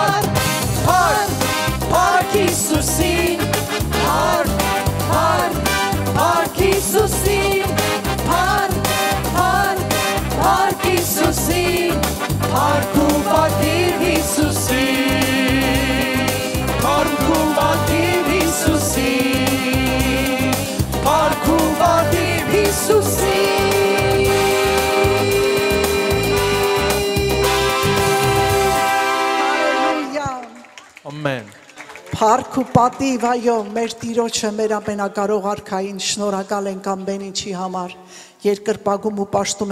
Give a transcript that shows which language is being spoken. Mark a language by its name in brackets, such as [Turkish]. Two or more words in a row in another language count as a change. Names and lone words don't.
[Armenian] Փառք Հիսուսին, Փառք Հիսուսին, Փառք Հիսուսին, Փառք ու պատիվ Հիսուսին, Փառք ու պատիվ Հիսուսին, Փառք ու պատիվ Հիսուսին. Հալելույա Ամեն։ Փառք ու պատիվ այո մեր Տիրոջը մեր ամենակարող արքային շնորհակալ ենք ամեն ինչի համար երկրպագում ու պաշտում